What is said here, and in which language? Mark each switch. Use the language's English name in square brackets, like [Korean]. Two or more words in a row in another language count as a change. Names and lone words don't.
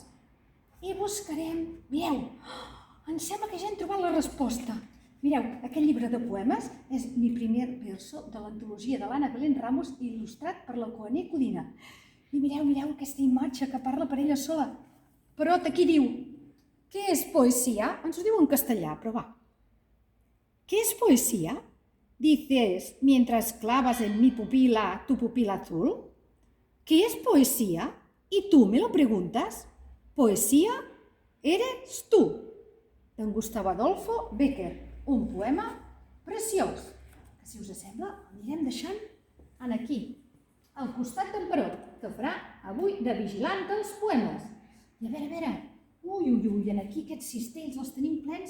[Catalan] I buscarem, mireu, em sembla que ja hem trobat la resposta. Mireu, aquest llibre de poemes és Mi primer verso, de l'antologia de l'Anna Belén Ramos, il·lustrat per la Coaner Codina. I mireu aquesta imatge que parla per ella sola. Perot aquí diu: [Spanish] ¿qué es poesía? [Catalan] Ens ho diu en castellà, però va. [Spanish] ¿Qué es poesía? Dices, mientras clavas en mi pupila tu pupila azul. ¿Qué es poesía? Y tú me lo preguntas. Poesía eres tú. [Catalan] D'en Gustavo Adolfo Bécquer, un poema preciós, que si us sembla anirem deixant aquí, al costat d'en Perot, que farà avui de vigilant dels poemes. I a veure, ui, aquí aquests cistells els tenim plens.